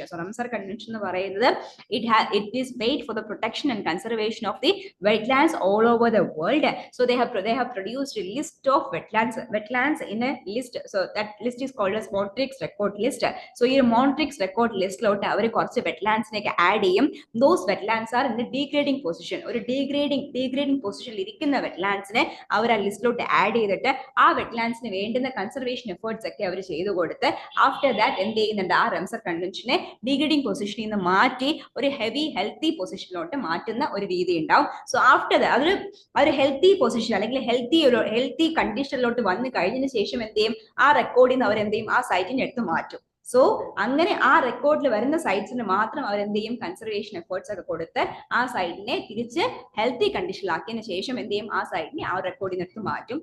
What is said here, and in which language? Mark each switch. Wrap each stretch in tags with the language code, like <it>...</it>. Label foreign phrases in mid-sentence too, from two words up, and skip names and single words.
<en>So Ramsar Convention it is made for the protection and conservation of the wetlands all over the world. So they have produced a list of wetlands in a list. So that list is called as Montreux record list. So in Montreux record list</en> <ml>ലോട്ട് അവര് കുറച്ച് വെറ്റ്ലാൻഡ്സ് നെക്കെ ആഡ് ചെയ്യും.</ml> <en>Those wetlands are in the degrading position. Or degrading position</en> <ml>ഇൽ ഇരിക്കുന്ന വെറ്റ്ലാൻഡ്സ് നെ അവര് ആ ലിസ്റ്റ് ലോട്ട് ആഡ് ചെയ്തിട്ട് ആ വെറ്റ്ലാൻഡ്സ് നെ വേണ്ടുന്ന</ml> <en>conservation efforts</en> <ml>ഒക്കെ അവര് ചെയ്തു കൊടുത്ത്</ml> <en>after that</en> <ml>എന്ത് ചെയ്യുന്നുണ്ട് ആ റംസർ കൺവെൻഷനെ</ml> <en>degrading positionil</en> <ml>നിന്ന് മാറ്റി ഒരു</ml> <en>heavy healthy positionilottu</en> <ml>മാറ്റുന്ന ഒരു രീതി ഉണ്ടാവും.</ml> <en>so after</en> <ml>അതൊരു</ml> <en>healthy position</en> <ml>അല്ലെങ്കിൽ</ml> <en>healthy conditionilottu</en> <ml>വന്നു കഴിഞ്ഞതിന് ശേഷം എന്ത് ചെയ്യും ആ റെക്കോർഡിൽ നിന്ന് അവർ എന്ത് ചെയ്യും ആ സൈറ്റിനെ എടുത്ത് മാറ്റും. സോ അങ്ങനെ ആ റെക്കോർഡിൽ വരുന്ന സൈറ്റ്സിന് മാത്രം അവർ എന്ത് ചെയ്യും</ml> <en>conservation efforts</en> <ml>ഒക്കെ കൊടുത്ത് ആ സൈറ്റിനെ തിരിച്ച്</ml> <en>healthy conditionilaakkiyathinu</en> <ml>ശേഷം എന്ത് ചെയ്യും ആ സൈറ്റിനെ ആ റെക്കോർഡിൽ നിന്ന് എടുത്ത് മാറ്റും.</ml>